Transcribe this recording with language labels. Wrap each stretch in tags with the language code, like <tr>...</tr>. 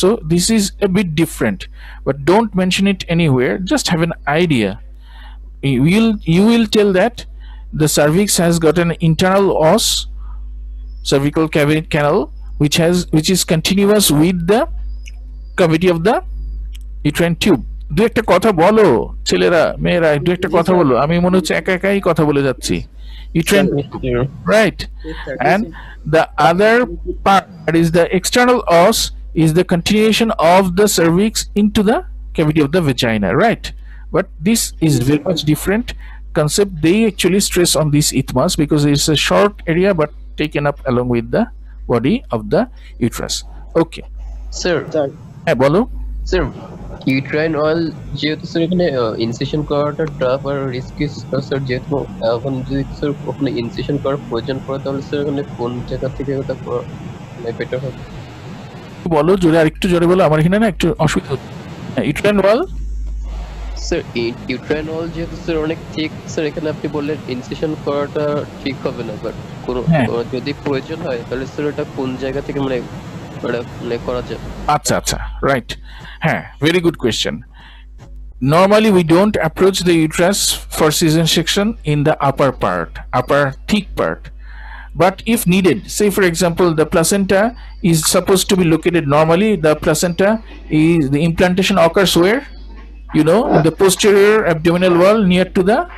<en>So this is a bit different, but don't mention it anywhere, just have an idea. You will tell that the cervix has got an internal os, cervical cavity canal, which is continuous with the cavity of the uterine tube.</en> <bn>দু একটা কথা বলো ছেলেরা, মেয়েরা, দু একটা কথা বলো, আমি মনে হচ্ছে একা একাই কথা বলে যাচ্ছি।</bn> <en>Uterine, right? And the other part is the external os, is the continuation of the cervix into the cavity of the vagina, right? But this is very much different concept. They actually stress on this isthmus because it's a short area but taken up along with the body of the uterus. Okay,</en> <bn>sir হ্যাঁ বলো। Sir uterine oil যেহেতু sir এখানে incision করাটা tough আর risky sir, যেহেতু এখন যদি sir ওখানে incision করার প্রয়োজন পড়ে তাহলে স্যার এখানে কোন জায়গা থেকে ওটা করা বেটার হবে বলো, জোরে আরেকটু জোরে বলো, আমার এখানে না একটু অসুবিধা হচ্ছে। ইউট্রাইন ওয়াল স্যার, ইউট্রাইন অয়েল যেহেতু স্যার অনেক ঠিক, স্যার এখানে আপনি বললেন ইনসেশন করাটা ঠিক হবে না, বাট কোনো যদি প্রয়োজন হয় তাহলে স্যার এটা কোন জায়গা থেকে মানে করা যায়? আচ্ছা আচ্ছা,</bn> <en>right,</en> <bn>হ্যাঁ,</bn> <en>Very good question. Normally we don't approach the uterus for C section in the upper part, upper thick part. But if needed, say for example the placenta is supposed to be located, normally the placenta is, the implantation occurs where, you know, in the posterior abdominal wall near to the</en>